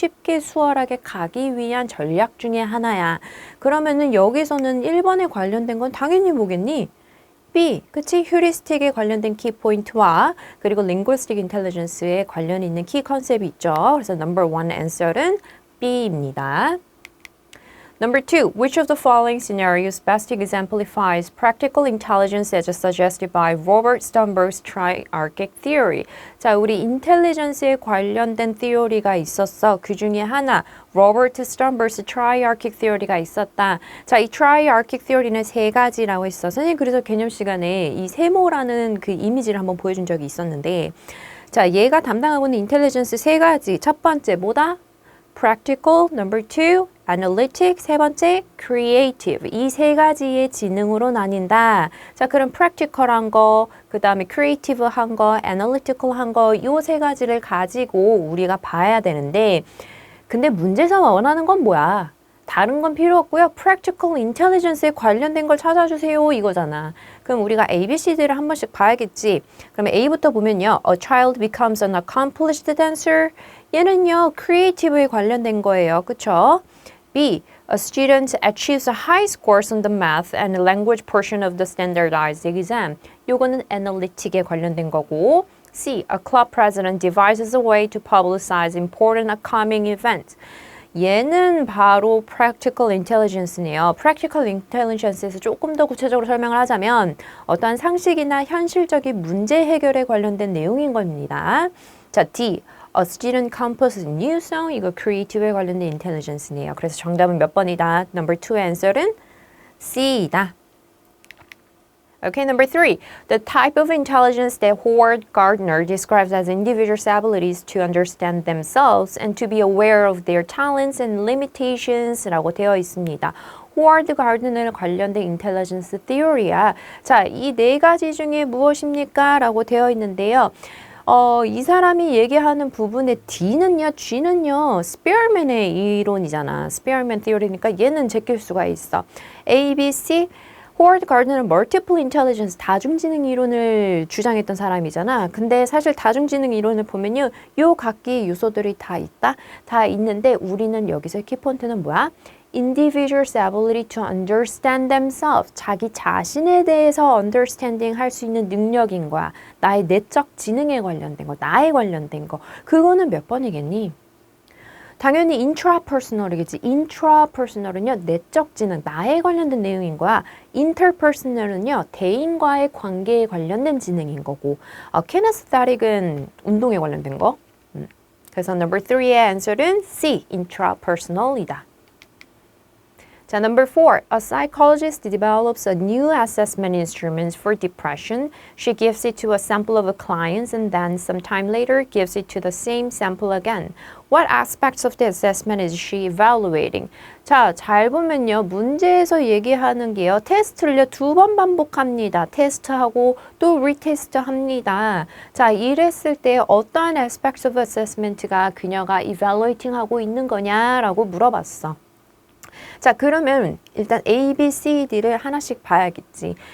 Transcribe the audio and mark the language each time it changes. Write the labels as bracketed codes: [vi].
[ko] 쉽게 수월하게 가기 위한 전략 중에 하나야. 그러면은 여기서는 1번에 관련된 건 당연히 뭐겠니? B, 그치? 휴리스틱에 관련된 키포인트와 그리고 linguistic intelligence에 관련 있는 키 컨셉이 있죠. 그래서 number 1 answer는 B입니다. [en] Number 2, which of the following scenarios best exemplifies practical intelligence as suggested by Robert Sternberg's triarchic theory? [ko] 자, 우리 인텔리전스에 관련된 theory가 있었어. 그 중에 하나, 로버트 스턴버스 triarchic theory가 있었다. 자, 이 triarchic theory는 세 가지라고 했어. 선생님 그래서 개념 시간에 이 세모라는 그 이미지를 한번 보여준 적이 있었는데, 자, 얘가 담당하고 있는 인텔리전스 세 가지. 첫 번째 뭐다? [en] practical, number 2, analytic, [ko] 세 번째 creative. 이 세 가지의 지능으로 나뉜다. 자, 그럼 practical한 거, 그 다음에 creative한 거, analytical한 거, 요 세 가지를 가지고 우리가 봐야 되는데, 근데 문제에서 원하는 건 뭐야? 다른 건 필요 없고요. practical intelligence에 관련된 걸 찾아주세요 이거잖아. 그럼 우리가 A, B, C, D를 한 번씩 봐야겠지. 그러면 A부터 보면요. [en] A child becomes an accomplished dancer. [ko] 얘는요. creative에 관련된 거예요. 그쵸? [en] B. A student achieves a high scores on the math and language portion of the standardized exam. [ko] 요거는 analytic에 관련된 거고. [en] C. A club president devises a way to publicize important upcoming events. [ko] 얘는 바로 practical intelligence네요. practical intelligence에서 조금 더 구체적으로 설명을 하자면 어떠한 상식이나 현실적인 문제 해결에 관련된 내용인 겁니다. 자, D. [en] A student composes new song. [ko] 이거 creative에 관련된 intelligence네요. 그래서 정답은 몇 번이다? Number 2의 answer은 C이다. [en] Okay, number 3. The type of intelligence that Howard Gardner describes as individuals' abilities to understand themselves and to be aware of their talents and limitations [ko] 라고 되어 있습니다. 호워드 가르너에 관련된 인텔리전스 theory야. 자, 이 네 가지 중에 무엇입니까? 라고 되어 있는데요. 이 사람이 얘기하는 부분의 D는요, G는요, 스피어맨의 이론이잖아. 스피어맨 theory니까 얘는 제낄 수가 있어. A, B, C. 호워드 가르너는 멀티플 인텔리전스 다중지능 이론을 주장했던 사람이잖아. 근데 사실 다중지능 이론을 보면요. 요 각기 요소들이 다 있다. 다 있는데 우리는 여기서 키포인트는 뭐야? [en] Individuals' ability to understand themselves. [ko] 자기 자신에 대해서 understanding 할 수 있는 능력인 거야. 나의 내적 지능에 관련된 거, 나에 관련된 거. 그거는 몇 번이겠니? 당연히 intrapersonal이겠지. intrapersonal은요, 내적 지능, 나에 관련된 내용인 거야. interpersonal은요, 대인과의 관계에 관련된 지능인 거고, kinesthetic은 운동에 관련된 거. 그래서 number 3의 answer은 C, intrapersonal이다. 자, number 4. [en] A psychologist develops a new assessment instrument for depression. She gives it to a sample of clients and then sometime later gives it to the same sample again. What aspects of the assessment is she evaluating? [ko] 자, 잘 보면요. 문제에서 얘기하는 게요. 테스트를요. 2번 반복합니다. 테스트하고 또 리테스트 합니다. 자, 이랬을 때 어떠한 [en] aspects of assessment [ko] 가 그녀가 evaluating 하고 있는 거냐라고 물어봤어. 자, 그러면 일단 A, B, C, D를 하나씩 봐야겠지.